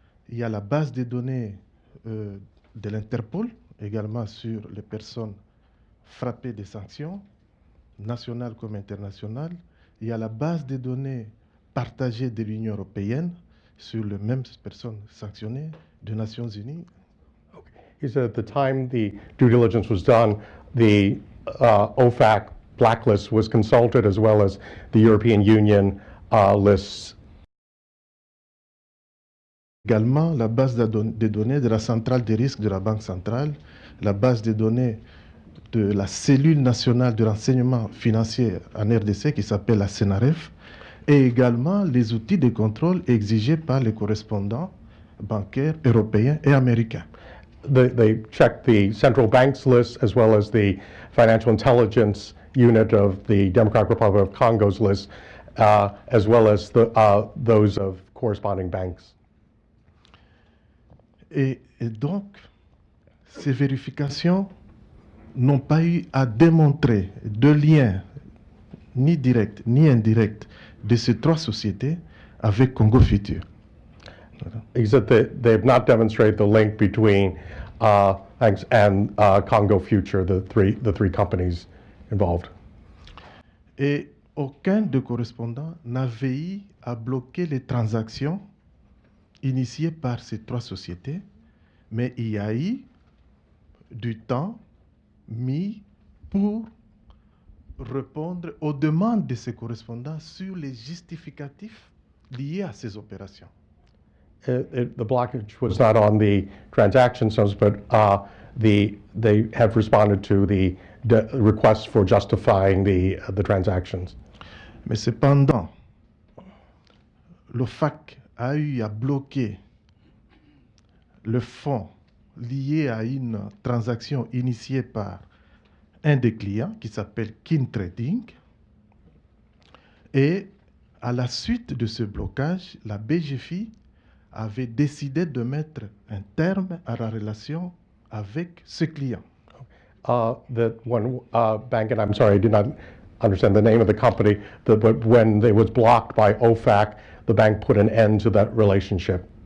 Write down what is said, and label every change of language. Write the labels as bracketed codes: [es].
[fr] Il y a la base de données de l'Interpol, également sur les personnes frappées des sanctions, nationales comme internationales. Il y a la base de données partagée de l'Union européenne sur les mêmes personnes sanctionnées des Nations Unies. Okay. [en] He said at the time the due diligence was done, the OFAC blacklist was consulted as well as the European Union lists. [fr] Également, la base de données de la centrale des risques de la Banque centrale, la base de données de la cellule nationale de renseignement financier en RDC qui s'appelle la CENAREF, et également les outils de contrôle exigés par les correspondants bancaires européens et américains. [en] They checked the central banks list as well as the financial intelligence unit of the Democratic Republic of Congo's list, as well as those of corresponding banks. [fr] Et donc, ces vérifications n'ont pas eu à démontrer de lien ni direct ni indirect de ces trois sociétés avec Congo Futur. [en] He said that they have not demonstrated the link between banks and Congo Future, the three companies involved. [fr] Et aucun des correspondants n'avait eu à bloquer les transactions initiées par ces trois sociétés, mais il y a eu du temps mis pour répondre aux demandes de ces correspondants sur les justificatifs liés à ces opérations. [en] The blockage was not on the transaction sums, but they have responded to the requests for justifying the transactions. [fr] Mais cependant, le FAC a eu à bloquer le fonds lié à une transaction initiée par un des clients qui s'appelle Kin Trading. Et à la suite de ce blocage, la BGFI avait décidé de mettre un terme à la relation avec ce client. [en] That one bank, and I'm sorry, I did not understand the name of the company, but when it was blocked by OFAC, the bank put an end to that relationship.